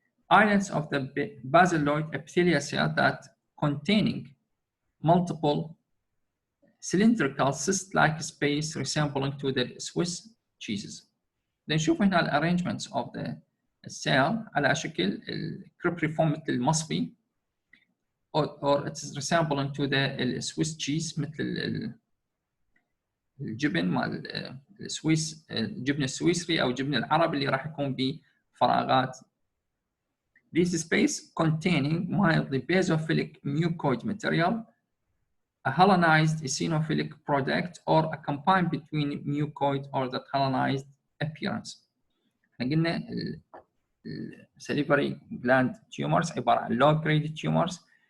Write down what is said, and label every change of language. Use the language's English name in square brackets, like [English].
[English] Islands of the basaloid epithelial cell that containing multiple cylindrical cyst-like space resembling to the Swiss cheeses. [Arabic] نشوف هنا ال arrangements of the cell على شكل الكريبريفورم مثل المصفي، [English] or it is resembling to the Swiss cheese [Arabic] مثل الجبن مال السويس، الجبن السويسري أو الجبن العربي اللي راح يكون بفراغات. [English] This space containing mildly basophilic mucoid material, a hyalonized eosinophilic product, or a combine between mucoid or the hyalonized appearance. [Arabic] احنا قلنا [English] salivary gland tumors [Arabic] عبارة عن [English] low-grade tumors.